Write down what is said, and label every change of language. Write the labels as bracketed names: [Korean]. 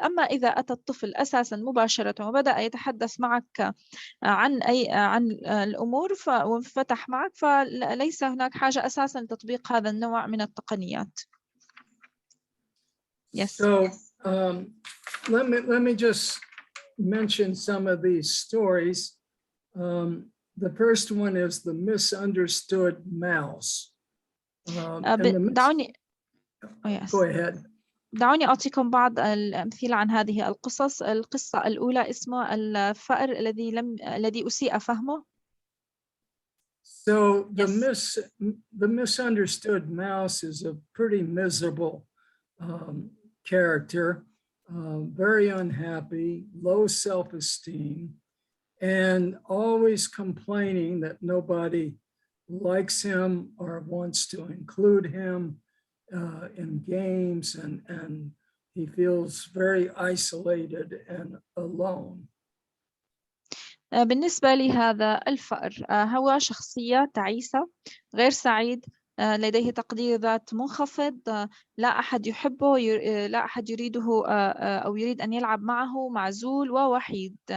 [Arabic] أما إذا أتى الطفل أساسا مباشرة وبدأ يتحدث معك عن الأمور وفتح معك، فليس هناك حاجة أساسا لتطبيق هذا النوع من التقنيات. [English] Yes. So let me just mention some of these stories. The first one is the misunderstood mouse. And [Arabic] دعوني [English] go ahead. [Arabic] دعوني أعطيكم بعض الأمثلة عن هذه القصص. القصة الأولى اسمها الفأر الذي أسيء فهمه. [English] So the misunderstood mouse is a pretty miserable character, very unhappy, low self-esteem, and always complaining that nobody likes him or wants to include him in games, and he feels very isolated and alone. [Arabic] بالنسبة لهذا الفأر هو شخصية تعيسة، غير سعيد، لديه تقدير ذات منخفض، لا أحد يحبه، لا أحد يريده أو يريد أن يلعب معه، معزول ووحيد.